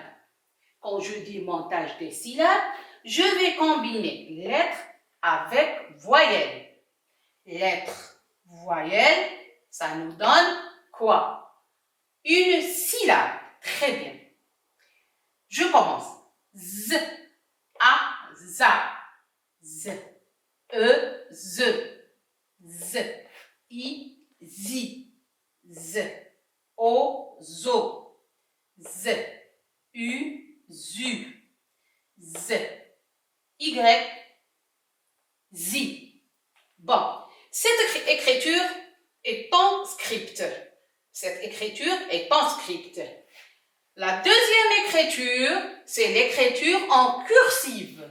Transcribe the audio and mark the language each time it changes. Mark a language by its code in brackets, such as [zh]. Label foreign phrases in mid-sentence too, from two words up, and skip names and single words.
[fr] Quand je dis montage des syllabes, je vais combiner lettres avec voyelles. Lettres, voyelles, ça nous donne quoi? Une syllabe. Très bien. Je commence. Z, A, za. Z, E, z. Z, I, zi. Z, O, zo. Z, U, zu. Z, Y, zi. Bon, cette écriture est en script. Cette écriture est en script. La deuxième écriture, c'est l'écriture en cursive.